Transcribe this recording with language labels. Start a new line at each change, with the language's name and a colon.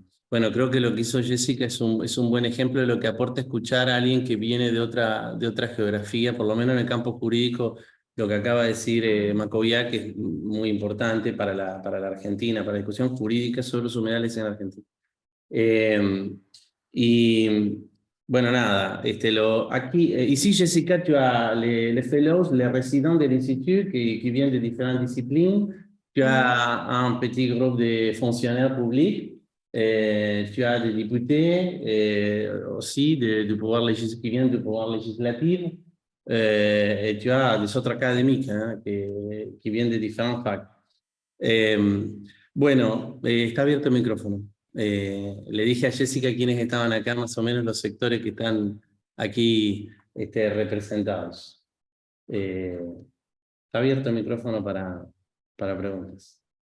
Spanish: Bueno, creo que lo que hizo Jessica es un buen ejemplo de lo que aporta escuchar a alguien que viene de otra geografía, por lo menos en el campo jurídico, lo que acaba de decir Macovia, que es muy importante para la Argentina, para la discusión jurídica sobre los humedales en Argentina. Y bueno, nada, aquí,
French: ici Jessica, tu as les fellows, les résidents de l'Institut qui viennent de différentes disciplines. Tu as un petit groupe de fonctionnaires publics. Tu as des députés aussi du pouvoir qui viennent du pouvoir législatif, et tu as des autres académiques qui viennent de différentes facs.
Spanish: Bueno, está abierto el micrófono. Le dije a Jessica quiénes estaban acá, más o menos los sectores que están aquí representados. Está abierto el micrófono para preguntas.